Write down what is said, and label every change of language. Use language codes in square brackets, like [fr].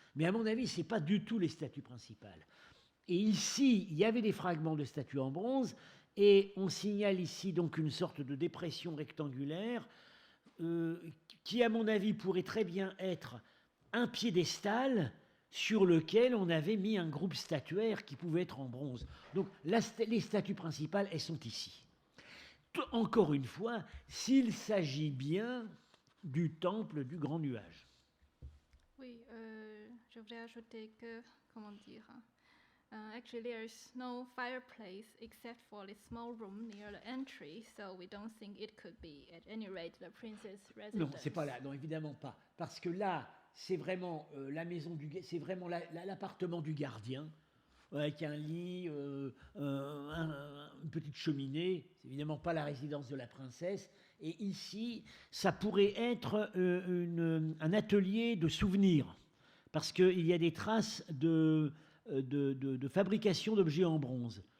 [fr] Mais à mon avis, ce n'est pas du tout les statues principales. Et ici, il y avait des fragments de statues en bronze, et on signale ici donc une sorte de dépression rectangulaire qui, à mon avis, pourrait très bien être un piédestal sur lequel on avait mis un groupe statuaire qui pouvait être en bronze. Donc les statues principales, elles sont ici. Encore une fois, s'il s'agit bien du temple du Grand Nuage. Oui, je voudrais ajouter que, comment dire, [en] actually there is no fireplace except for a small room near the entry, so we don't think it could be, at any rate, the princess residence. [fr] Non, c'est pas là, non, évidemment pas. Parce que là, c'est vraiment la maison c'est vraiment l'appartement du gardien, avec un lit, une petite cheminée. C'est évidemment pas la résidence de la princesse. Et ici, ça pourrait être un atelier de souvenirs, parce qu'il y a des traces de fabrication d'objets en bronze.